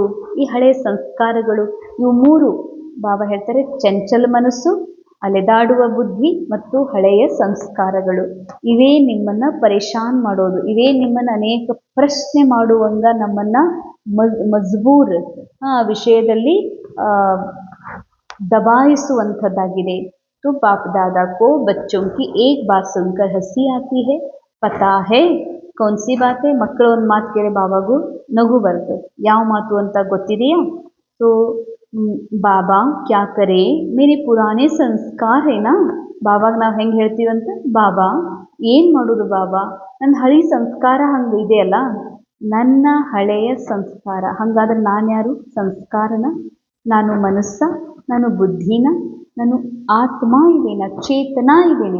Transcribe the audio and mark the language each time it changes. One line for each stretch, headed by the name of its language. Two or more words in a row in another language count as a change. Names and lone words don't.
Kannada: ಈ ಹಳೆಯ ಸಂಸ್ಕಾರಗಳು ಇವು ಮೂರು ಬಾಬಾ ಹೇಳ್ತಾರೆ, ಚಂಚಲ ಮನಸ್ಸು, ಅಲೆದಾಡುವ ಬುದ್ಧಿ ಮತ್ತು ಹಳೆಯ ಸಂಸ್ಕಾರಗಳು. ಇವೇ ನಿಮ್ಮನ್ನು ಪರೇಶಾನ್ ಮಾಡೋದು, ಇವೇ ನಿಮ್ಮನ್ನು ಅನೇಕ ಪ್ರಶ್ನೆ ಮಾಡುವಂಗ ನಮ್ಮನ್ನು ಮಜ್ಬೂರ್ ವಿಷಯದಲ್ಲಿ ದಬಾಯಿಸುವಂಥದ್ದಾಗಿದೆ.
Hindi: तो बाप दादा को बच्चों की एक बात सुनकर हंसी आती है, पता है कौन सी बात है?
Kannada: ಮಕ್ಕಳು ಒಂದು ಮಾತು ಕೇಳಿ ಬಾಬಾಗೂ ನಗು ಬರ್ತದೆ. ಯಾವ ಮಾತು ಅಂತ ಗೊತ್ತಿದೆಯಾ?
Hindi: तो बाबा क्या करे मेरे पुराने संस्कार है ना.
Kannada: ಬಾಬಾಗ ನಾವು ಹೆಂಗೆ ಹೇಳ್ತೀವಂತ, ಬಾಬಾ ಏನು ಮಾಡೋದು ಬಾಬಾ, ನನ್ನ ಹಳಿ ಸಂಸ್ಕಾರ ಹಂಗೆ ಇದೆಯಲ್ಲ, ನನ್ನ ಹಳೆಯ ಸಂಸ್ಕಾರ. ಹಾಗಾದ್ರೆ ನಾನು ಯಾರು? ಸಂಸ್ಕಾರನ, ನಾನು ಮನಸ್ಸ, ನಾನು ಬುದ್ಧಿನ, ನಾನು ಆತ್ಮ ಇದ್ದೇನೆ, ಚೇತನ ಇದ್ದೇನೆ.